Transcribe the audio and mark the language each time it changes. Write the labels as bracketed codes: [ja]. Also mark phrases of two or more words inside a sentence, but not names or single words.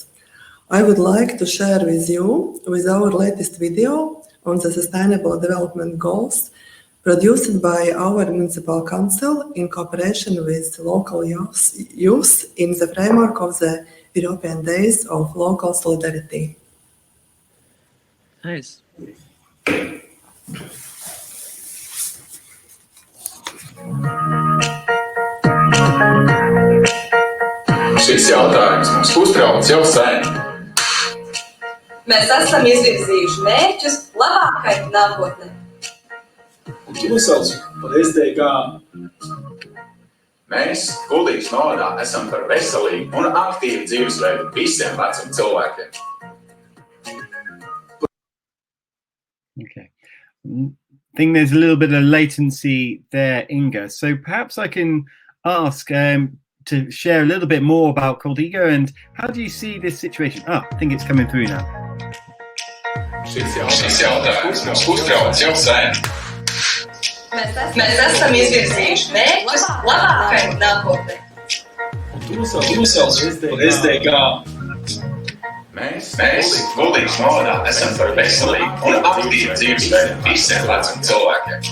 [en] I would like to share with you our latest video on the Sustainable Development Goals produced by our municipal council in cooperation with local youth in the framework of the European Days of Local Solidarity. Nice. [lv] Šis jautājums mums uztrauc jau sen. Mēs esam izvirzījuši mērķus labākai nākotnei. Un to sauc par SDG. Mēs, Kuldigas novadā, esam par veselīgu un aktīvu dzīvesveidu visiem vecuma cilvēkiem. [en] Okay. I think there's a little bit of latency there, Inga. So perhaps I can ask to share a little bit more about Kuldiga and how do you see this situation? I think it's coming through now. [lv] Šis jautājums mums uztrauc jau sen. Mēs esam izvirzījuši mērķus labākai nākotnei. Un to sauc par SDG. Mēs, Kuldigas novadā, esam par veselīgu un aktīvu dzīvesveidu visiem vecuma cilvēkiem.